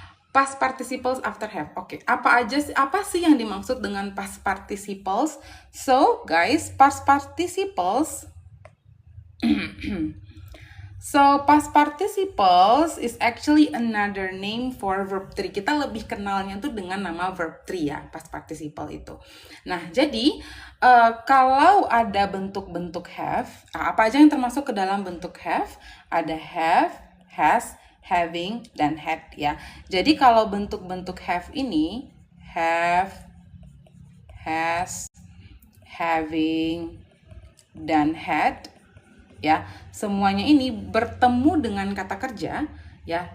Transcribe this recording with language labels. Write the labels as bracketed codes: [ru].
[en] Past participles after have. [id] Oke, apa sih yang dimaksud dengan past participles? [en] So guys, past participles So, past participles is actually another name for verb 3. [id] Kita lebih kenalnya tuh dengan nama verb 3 ya, past participle itu. Nah, jadi kalau ada bentuk-bentuk have, apa aja yang termasuk ke dalam bentuk have? Ada have, has, having, dan had ya. Jadi kalau bentuk-bentuk have ini, have, has, having, dan had, ya, semuanya ini bertemu dengan kata kerja ya.